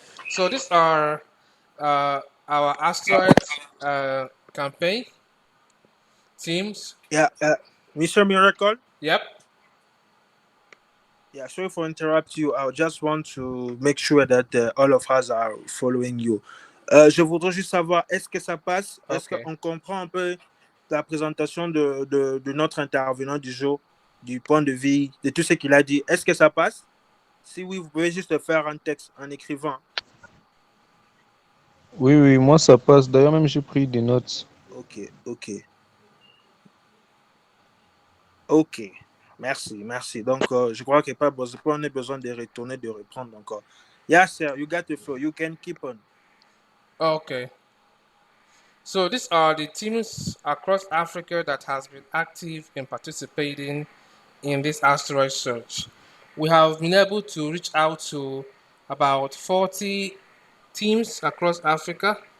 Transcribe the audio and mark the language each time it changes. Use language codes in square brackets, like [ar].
[en] So these are our asteroids campaign teams. Yeah, Mr. Miracle. Yep. Yeah, sorry for interrupt you. I just want to make sure that all of us are following you. [fr] Je voudrais juste savoir, est-ce que ça passe? Est-ce [en] Okay. [fr] qu'on comprend un peu la présentation de notre intervenant du jour, du point de vue, de tout ce qu'il a dit? Est-ce que ça passe? Si oui, vous pouvez juste faire un texte en écrivant. Oui, oui, moi ça passe. D'ailleurs, même j'ai pris des notes. Ok, ok, ok. Merci, merci. Donc, je crois qu'il n'y a pas besoin, on a besoin de retourner, de reprendre encore. [en] Yeah, sir, you got the flow. You can keep on. Okay. So these are the teams across Africa that has been active in participating in this asteroid search. We have been able to reach out to about 40 teams across Africa.